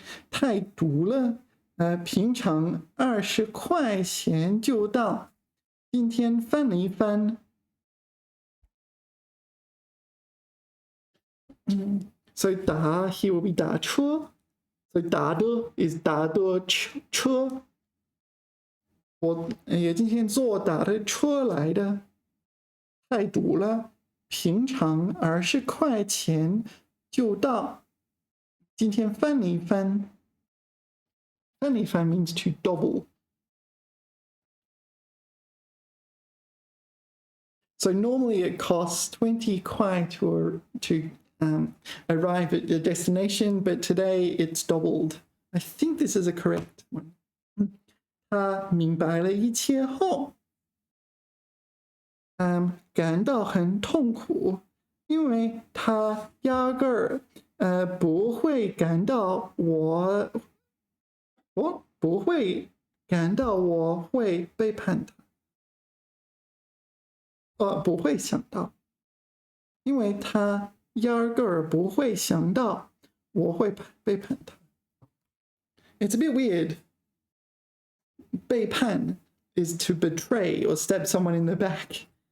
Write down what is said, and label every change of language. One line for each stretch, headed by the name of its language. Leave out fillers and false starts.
Chinese: 太毒了，平常20块钱就到，今天翻了一翻。
English: So 打 he will be 打车 so 打的 is
Chinese: 打的车我也今天坐打的车来的太堵了平常20块钱就到今天翻了一翻翻了一翻
English: means to double so normally it costs 20 块to arrive at the destination, but today it's doubled. I think this is a correct one.
Chinese: 他明白了一切后，感到很痛苦，因为他压根儿不会感到我不会感到我会背叛他，不会想到，因为他。压根儿不会想到我会背叛他。
English: It's a bit weird. 背叛 is to betray or stab someone in the back.